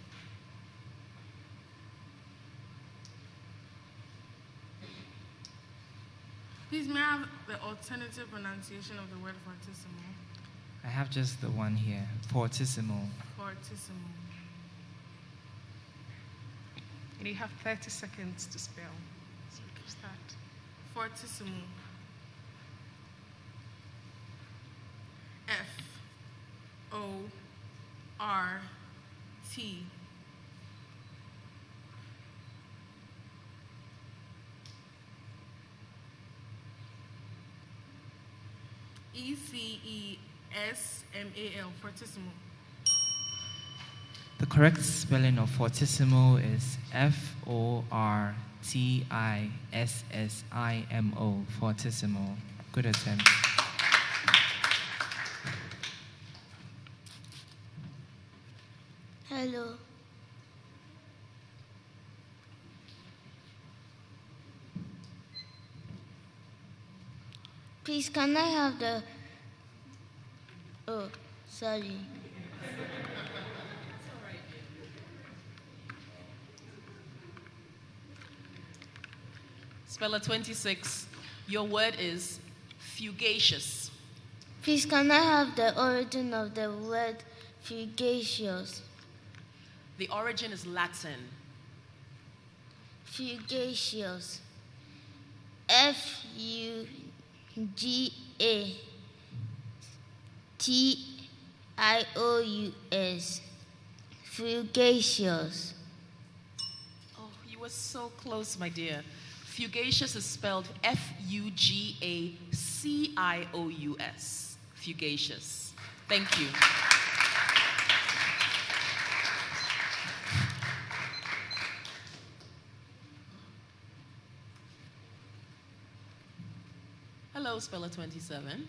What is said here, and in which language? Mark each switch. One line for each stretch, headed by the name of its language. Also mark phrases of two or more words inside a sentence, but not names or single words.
English: Please may I have the alternative pronunciation of the word fortissimo. I have just the one here. Fortissimo. Fortissimo. And you have 30 seconds to spell. So start. Fortissimo. F-O-R-T. E-C-E-S-M-A-L, fortissimo. The correct spelling of fortissimo is F-O-R-T-I-S-S-I-M-O, fortissimo. Good attempt. Hello. Please, can I have the... Oh, sorry. Speller 26, your word is fugacious. Please, can I have the origin of the word fugacious? The origin is Latin. Fugacious. F-U-G-A-T-I-O-U-S. Fugacious. Oh, you were so close, my dear. Fugacious is spelled F-U-G-A-C-I-O-U-S. Fugacious. Thank you. Hello, Speller 27.